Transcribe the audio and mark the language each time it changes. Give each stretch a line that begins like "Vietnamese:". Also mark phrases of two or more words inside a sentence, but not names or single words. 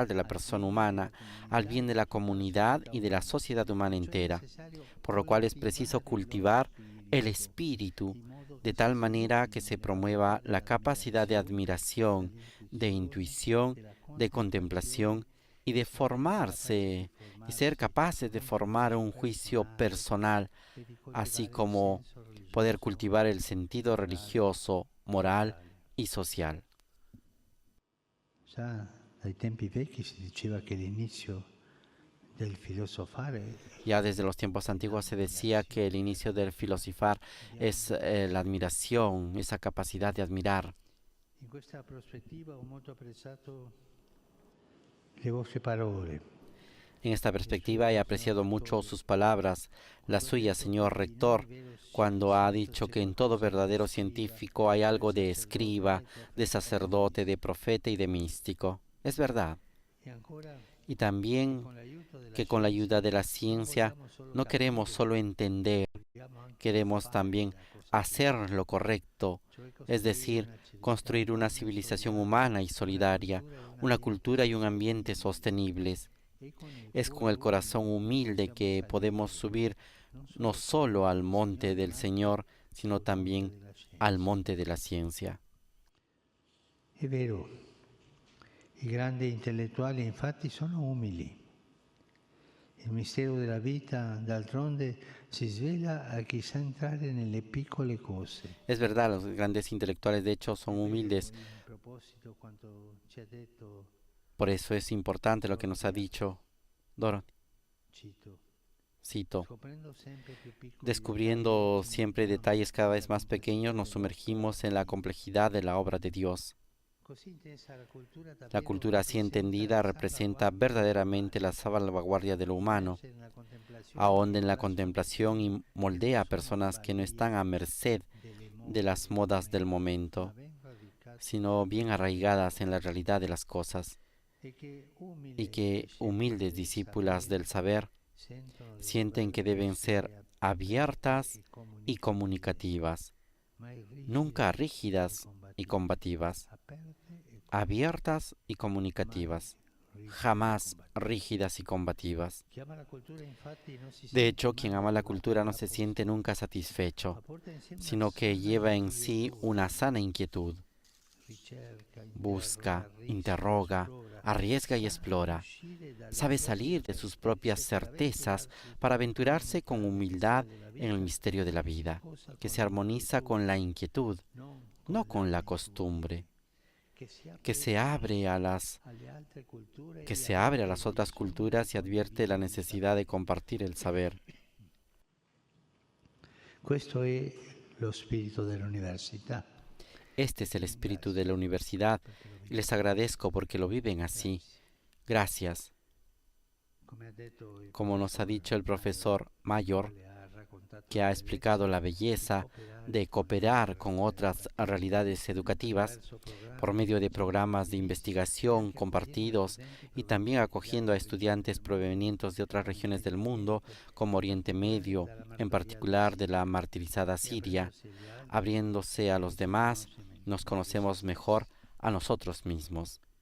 Spanish: de la persona humana, al bien de la comunidad y de la sociedad humana entera, por lo cual es preciso cultivar el espíritu de tal manera que se promueva la capacidad de admiración, de intuición, de contemplación y de formarse y ser capaces de formar un juicio personal, así como poder cultivar el sentido religioso, moral y social.
Italian: Già dai tempi vecchi si diceva che l'inizio del filosofare
Spanish: Ya desde los tiempos antiguos se decía que el inicio del filosofar es la admiración, esa capacidad de admirar.
Italian: in questa prospettiva ho molto apprezzato le vostre parole.
Spanish: En esta perspectiva he apreciado mucho sus palabras, las suyas, señor rector, cuando ha dicho que en todo verdadero científico hay algo de escriba, de sacerdote, de profeta y de místico. Es verdad. E ancora Y también que con la ayuda de la ciencia no queremos solo entender, queremos también hacer lo correcto, es decir, construir una civilización humana y solidaria, una cultura y un ambiente sostenibles. Es con el corazón humilde que podemos subir no solo al monte del Señor, sino también al monte de la ciencia.
Italian: È vero, i grandi intellettuali infatti sono umili. Il mistero della vita, d'altronde, si svela a chi sa entrare nelle piccole cose.
Spanish: Es verdad, los grandes intelectuales de hecho son humildes,
Italian: A proposito, quanto ci ha detto,
Spanish: por eso es importante lo que nos ha dicho Dorothy.
Italian: cito,
Spanish: Cito,
Italian: scoprendo sempre più piccoli
Spanish: descubriendo siempre detalles cada vez más pequeños, nos sumergimos en la complejidad de la obra de Dios.
Italian: così intesa la cultura
Spanish: La
Italian: davvero
Spanish: cultura así entendida representa verdaderamente la salvaguardia de lo humano,
Italian: nella contemplazione
Spanish: ahonda en la contemplación y moldea a personas que no están a merced
Italian: delle
Spanish: de las modas del momento,
Italian: ma ben radicate
Spanish: sino bien arraigadas en la realidad de las cosas,
Italian: e che umili
Spanish: y que humildes discípulas del saber
Italian: sentono di
Spanish: sienten que deben ser abiertas y comunicativas,
Italian: mai rigide
Spanish: nunca rígidas y combativas,
Italian: aperte e
Spanish: abiertas y comunicativas, jamás rígidas y combativas.
Italian: chi ama la cultura infatti non si
Spanish: De
Italian: sente
Spanish: hecho, quien
Italian: mai
Spanish: ama la
Italian: arrivato
Spanish: cultura no
Italian: alla
Spanish: se siente nunca satisfecho,
Italian: ma porta insieme una
Spanish: sino que
Italian: sana
Spanish: lleva en sí inquietud, una sana inquietud.
Italian: ricerca,
Spanish: Busca,
Italian: arrisca, interroga, esplora,
Spanish: arriesga y
Italian: sa
Spanish: explora.
Italian: uscire dalle
Spanish: Sabe
Italian: proprie
Spanish: salir de sus propias
Italian: certezze
Spanish: certezas para aventurarse con humildad en el misterio de la vida, que se armoniza con la inquietud, no con la costumbre, que se abre a las otras culturas y advierte la necesidad de compartir el saber.
Italian: Questo è lo spirito dell'università.
Spanish: Este es el espíritu de la universidad y les agradezco porque lo viven así. Gracias. Como nos ha dicho el profesor Mayor, que ha explicado la belleza de cooperar con otras realidades educativas por medio de programas de investigación compartidos y también acogiendo a estudiantes provenientes de otras regiones del mundo, como Oriente Medio, en particular de la martirizada Siria, abriéndose a los demás, nos conocemos mejor a nosotros mismos.